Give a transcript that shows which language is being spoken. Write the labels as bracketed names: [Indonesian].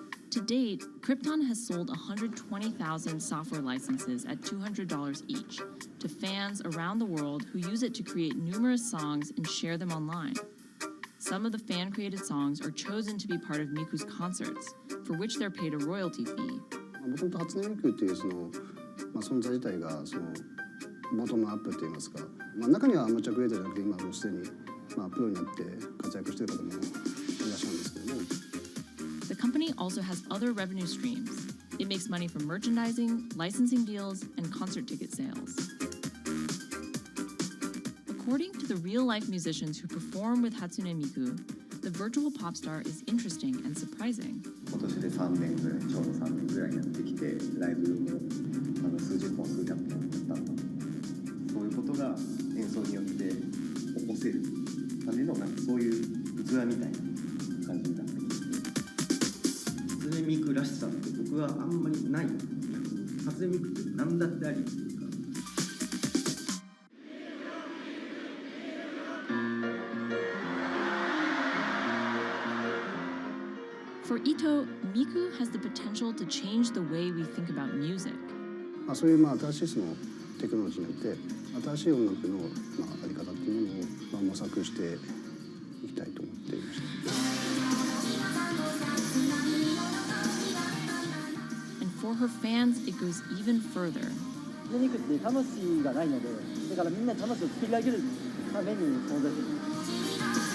[English] To date, Krypton has sold 120,000 software licenses at $200 each to fans around the world who use it to create numerous songs and share them online. Some of the fan-created songs are chosen to be part of Miku's concerts, for which they're paid a royalty fee. [Japanese] もともと初音ミクっていう存在自体がボトムアップって言いますか、中にはアマチュアクリエイターじゃなくて今もうすでにプロになって活躍している方もいらっしゃるんですけども。 [English] The company also has other revenue streams. It makes money from merchandising, licensing deals, and concert ticket sales. According to the real-life musicians who perform with Hatsune Miku, the virtual pop star is interesting and surprising. [Japanese] 今年で3年ぐらい、ちょうど3年ぐらいやってきて、ライブも数十本、数百本だったと。そういうことが演奏によって起こせるためのそういう器みたいな感じになってきて。初音ミクらしさって僕はあんまりない。初音ミクって何だってあり。 [English] For Ito, Miku has the potential to change the way we think about music. [Japanese] そういう新しいテクノロジーによって新しい音楽のあり方っていうものを模索していきたいと思っていました。 [English] And for her fans, it goes even further. [Japanese] 初音ミクって魂がないので、だからみんな魂を作り上げるために存在する。